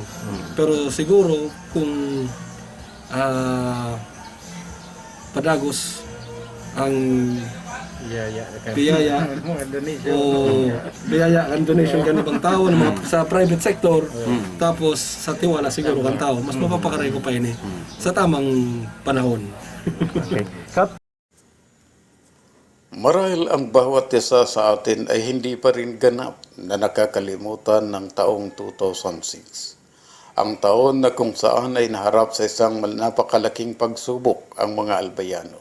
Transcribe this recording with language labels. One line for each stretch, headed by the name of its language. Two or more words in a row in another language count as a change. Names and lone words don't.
Bikol: Pero siguro, kung padagos ang biyaya o biyaya ang donation kan ibang tao ng mga sa
English: private sector,
Bikol: tapos sa tiwala siguro kan tao, mas mapapakaray ko pa ini sa tamang panahon. Okay. Kap,
Filipino: Marahil ang bawat isa sa atin ay hindi pa rin ganap na nakakalimutan ng taong 2006. Ang taon na kung saan ay naharap sa isang napakalaking pagsubok ang mga Albayano.